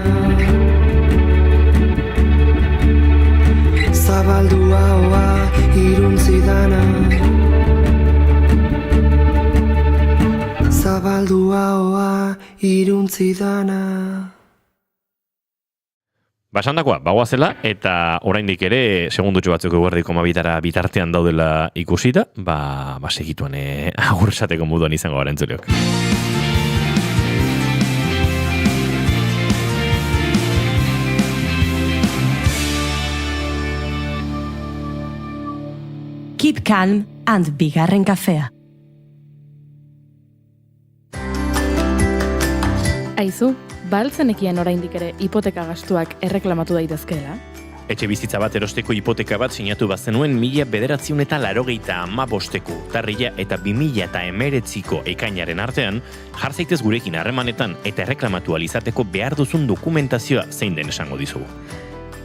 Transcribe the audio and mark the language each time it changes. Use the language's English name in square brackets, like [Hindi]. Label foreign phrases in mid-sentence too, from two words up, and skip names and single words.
[Basque] Zabaldua hoa iruntzi dana Zabaldua hoa iruntzi dana. Basandakoa, bagoazela, eta oraindik ere, segundutxo batzuk eguerdiko mabitara bitartean daudela ikusita, segituan agur esateko moduan izango gara entzuleok. [English] Keep calm [Basque] and bigarren kafea. Aizu, baltzenekian oraindik ere hipoteka gastuak erreklamatu daitezkeela? Etxe bizitza bat erosteko hipoteka bat sinatu bazenuen 1985ko urtarrila eta 2019ko ekainaren artean, jar zaitez gurekin harremanetan eta erreklamatu alizateko behar duzun dokumentazioa zein den esango dizugu.